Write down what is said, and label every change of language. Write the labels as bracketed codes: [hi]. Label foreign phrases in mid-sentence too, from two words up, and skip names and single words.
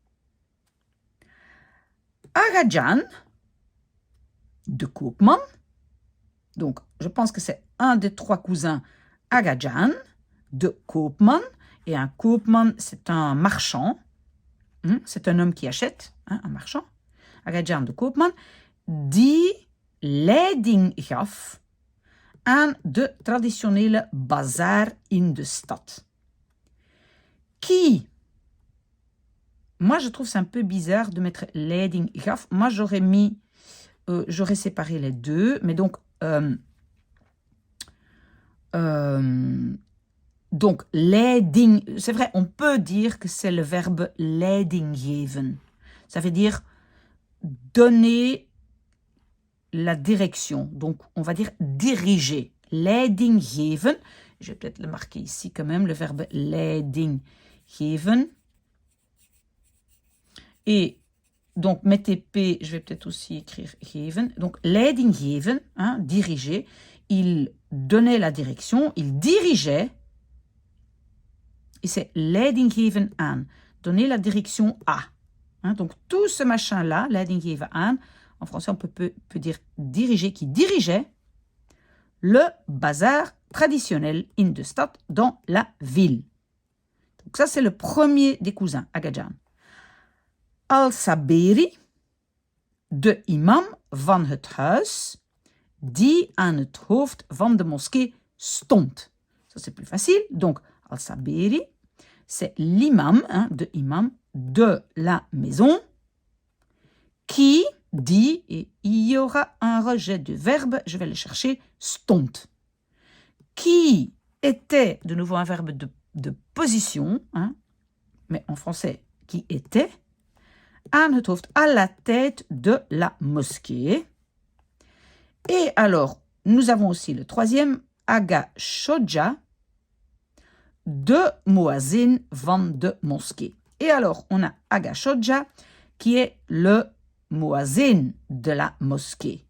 [fr] Agajan, [nl] de koopman, [fr] donc je pense que c'est un des 3 cousins Agajan, [nl] de koopman, [fr] et un koopman c'est un marchand, c'est un homme qui achète, un marchand, [nl] Agajan de koopman, die leiding gaf aan de traditionele bazaar in de stad. [fr] Qui, moi je trouve c'est un peu bizarre de mettre [nl] leiding gaf, [fr] moi j'aurais séparé les deux, mais donc leiding, c'est vrai, on peut dire que c'est le verbe [nl] leiding geven. [fr] Ça veut dire donner la direction. Donc, on va dire diriger. [nl] Leiding geven. [fr] Je vais peut-être le marquer ici quand même, le verbe [nl] leiding geven. [fr] Et donc, mettez P, je vais peut-être aussi écrire geven. [nl] Donc, leiding geven, [fr] diriger. Il donnait la direction, il dirigeait. Et c'est [nl] leiding geven aan. [fr] Donner la direction à. Donc, tout ce machin-là, [nl] leiding geven aan, [fr] en français, on peut dire diriger, qui dirigeait le bazar traditionnel [nl] in de stad, [fr] dans la ville. Donc ça, c'est le premier des cousins, Agajan. [nl] Al-Saberi, de imam van het huis, die aan het hoofd van de moskee stond. [fr] Ça, c'est plus facile. Donc, Al-Saberi, c'est l'imam, de imam de la maison, qui dit, et il y aura un rejet du verbe, je vais le chercher, stond. Qui était, de nouveau un verbe de position, mais en français, qui était, [nl] aan het hoofd, [fr] à la tête de la mosquée. Et alors, nous avons aussi le troisième, Aga Shodja, [nl] de Moazin van de [fr] mosquée. Et alors, on a Aga Shodja, qui est le Moazin de la mosquée.